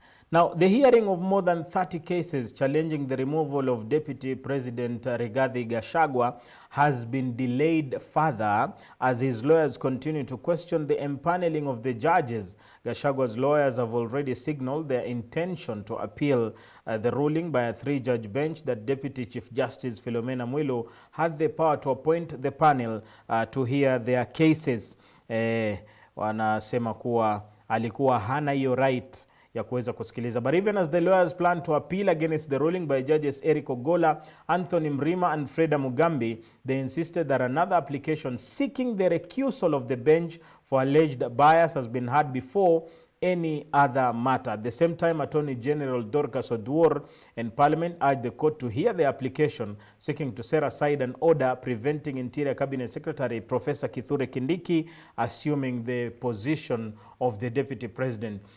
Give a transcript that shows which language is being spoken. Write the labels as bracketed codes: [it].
[en] Now, the hearing of more than 30 cases challenging the removal of Deputy President Rigathi Gachagua has been delayed further as his lawyers continue to question the empaneling of the judges. Gachagua's lawyers have already signaled their intention to appeal the ruling by a 3-judge bench that Deputy Chief Justice Philomena Mwilu had the power to appoint the panel to hear their cases. [sw] Wanasema kuwa alikuwa hana hiyo right ya kuweza kusikiliza. [en] But even as the lawyers plan to appeal against the ruling by judges Eric Ogola, Anthony Mrima and Freda Mugambi, they insisted that another application seeking the recusal of the bench for alleged bias has been heard before any other matter. At the same time, Attorney General Dorcas Oduor and Parliament urged the court to hear the application seeking to set aside an order preventing Interior Cabinet Secretary Professor Kithure Kindiki assuming the position of the Deputy President.